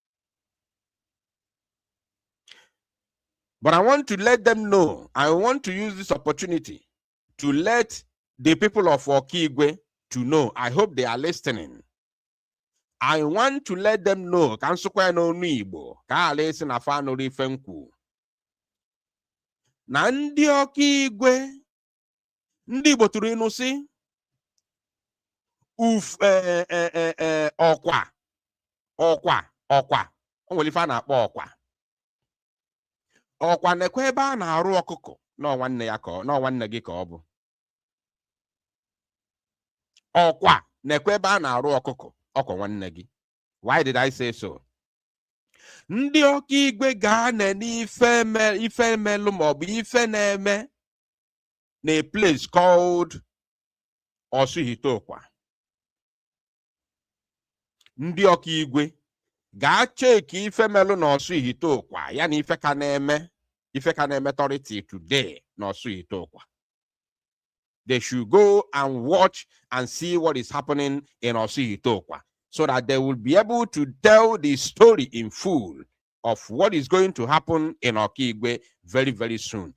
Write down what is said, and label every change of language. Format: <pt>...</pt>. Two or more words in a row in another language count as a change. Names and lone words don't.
<en>But I want to let them know, I want to use this opportunity to let the people of Okigwe to know. I hope they are listening. I want to let them know.</en> <ig>Na ndị Okigwe, ndị Igbo tụrụ ịnụ sị, ọkwa o nwere ife a na-akpọ ọkwa na-ekwe ebe a na-arụ ọkụkọ na nwanne ya ka na nwanne gị ka ọ bụ ọkwa na-ekwe ebe a na-arụ ọkụkọ ọkwa nwanne gị.</ig> <en>Why did I say so?</en> <ig>Ndị ọka igwe ga-ana n'ife melụ maọbụ ife na-eme na</ig> <en>a place called Osuhitokwa.</en> <ig>Ndị ọka igwe ga-acheki ife melụ na Osuhitokwa ya na ife ka na-eme</ig> <en>authority today</en> <ig>na Osuhitokwa.</ig> <en>They should go and watch and see what is happening in Osuhitokwa, so that they will be able to tell the story in full of what is going to happen in Okigwe very, very soon.</en>